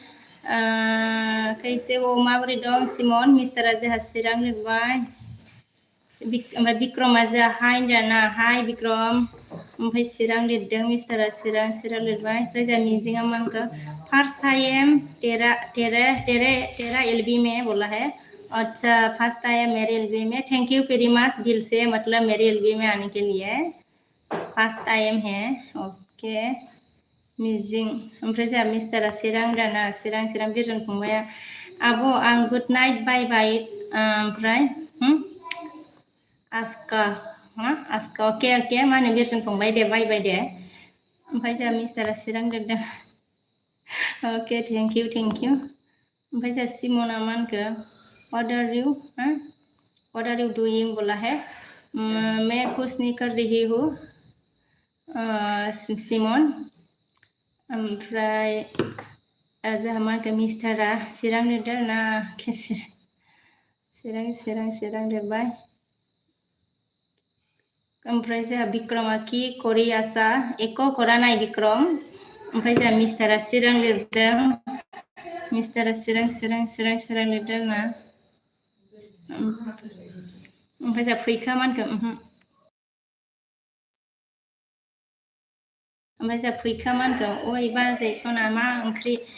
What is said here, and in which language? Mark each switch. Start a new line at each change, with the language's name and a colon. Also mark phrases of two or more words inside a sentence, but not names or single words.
Hindi: कैसे हो
Bodo: माबोरै दं सिमन मिस्टारा जोंहा चिरां लिरबाय ओमफ्राय बिक्रमा जोंहा हाय होनदों आरोना हाय बिक्रम ओमफ्राय चिरां लिरदों मिस्टारा चिरां लिरबाय ओमफ्राय जोंहा मिजिङा मा होनखो
English: first time
Hindi: तेरा एलबी में बोला है अच्छा
English: first time
Hindi: मेरे एलबी में
English: thank you very much
Hindi: दिल से मतलब मेरे एलबी में आने के लिए
English: first time
Hindi: है ओके
Bodo: मिजिं ओमफ्राय जोंहा मिस्टारा चिरां दाना चिरां बिरजन फंबाया आब' आं
English: good night bye bye
Hindi: ओमफ्राय
Bodo: आस्का अके मा होनो बिरजन फंबाय दे
English: bye bye
Bodo: दे ओमफ्राय जोंहा मिस्टारा चिरां लिरदों
English: okay thank you
Bodo: ओमफ्राय जोंहा सिमना मा होनखो
English: what are you doing
Hindi: बोला है मैं कुछ नहीं कर रही हूँ
Bodo: सिमन ओमफ्राय जोंहा मा होनखो मिस्टारा चिरां लिरदों आरोना चिरां लिरबाय ओमफ्राय जोंहा बिक्रमा
Assamese: কি কৰি আছা একো কৰা নাই
Bodo: बिक्रम ओमफ्राय जोंहा मिस्टारा चिरां लिरदों मिस्टारा चिरां लिरदों आरोना ओमफ्राय जोंहा फैखा मा होनखो ओमफ्राय जोंहा फैखा मा होनखो ओइ बाजै सना मा ओंख्रि